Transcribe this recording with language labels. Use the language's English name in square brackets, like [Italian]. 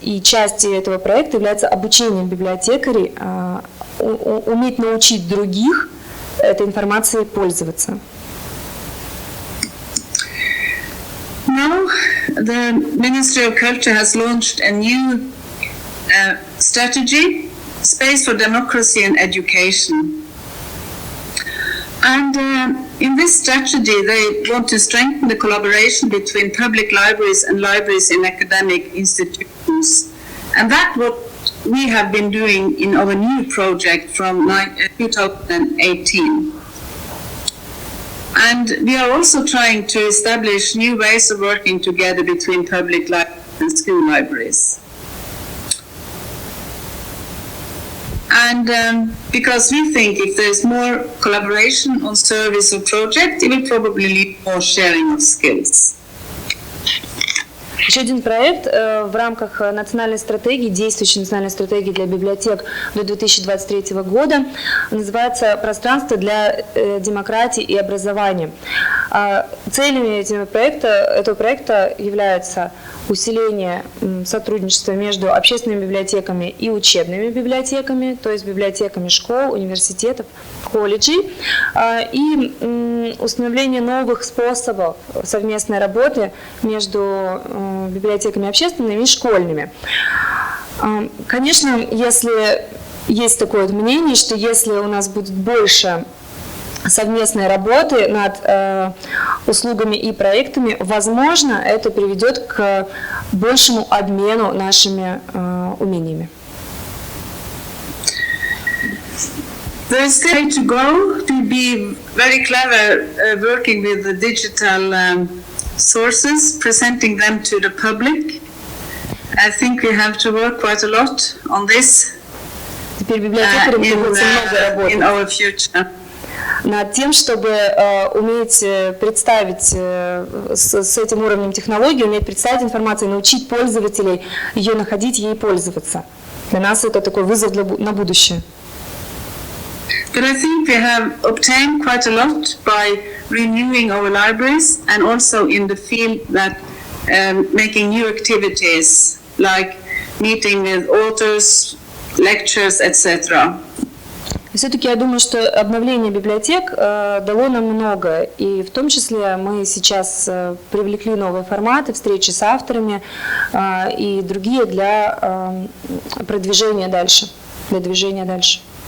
[Russian] И частью этого проекта является обучение библиотекарей уметь научить других этой информацией пользоваться. [English] Now, the Ministry of Culture has launched a new strategy, Space for Democracy and Education. And in this strategy, they want to strengthen the collaboration between public libraries and libraries in academic institutions. And that's what we have been doing in our new project from 2018. And we are also trying to establish new ways of working together between public libraries and school libraries. And because we think if there's more collaboration on service or project, it will probably lead to more sharing of skills. [Russian] Еще один проект в рамках национальной стратегии, действующей национальной стратегии для библиотек до 2023 года, называется «Пространство для демократии и образования». Целями этого проекта является усиление сотрудничества между общественными библиотеками и учебными библиотеками, то есть библиотеками школ, университетов, колледжей, и установление новых способов совместной работы между библиотеками общественными и школьными. Конечно, если есть такое мнение, что если у нас будет больше совместной работы над услугами и проектами, возможно, это приведет к большему обмену нашими умениями. [English] There is still to go to be very clever working with the digital sources, presenting them to the public. I think we have to work quite a lot on this [Russian] Теперь библиотекарям требуется много [English] in [Russian] работы [English] our future. [Russian] над тем, чтобы уметь представить с этим уровнем технологий, уметь представить информацию, научить пользователей ее находить, ей пользоваться. Для нас это такой вызов на будущее. [English] But I think we have obtained quite a lot by renewing our libraries and also in the field that making new activities like meeting with authors, lectures, etc. [Russian] Все-таки я думаю, что обновление библиотек дало нам много, и в том числе мы сейчас привлекли новые форматы, встречи с авторами и другие для продвижения дальше, для движения дальше.